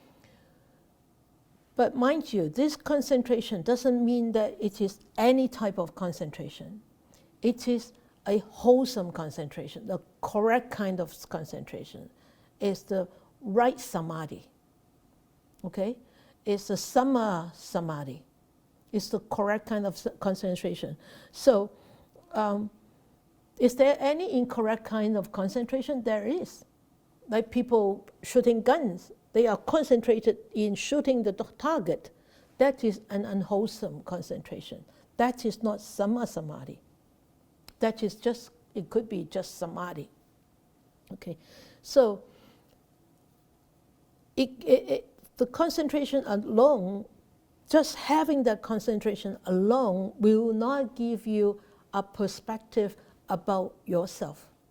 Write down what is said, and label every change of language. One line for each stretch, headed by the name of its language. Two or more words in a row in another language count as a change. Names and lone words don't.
English: But mind you, this concentration doesn't mean that it is any type of concentration. It is a wholesome concentration, the correct kind of concentration. It's the right samadhi. Okay? It's the
Pali: sama samadhi.
English: It's the correct kind of concentration. So, is there any incorrect kind of concentration? There is. Like people shooting guns. They are concentrated in shooting the target. That is an unwholesome concentration. That is not
Pali: sama samadhi.
English: That is just, it could be just samadhi. Okay, so the concentration alone, just having that concentration alone will not give you a perspective about yourself.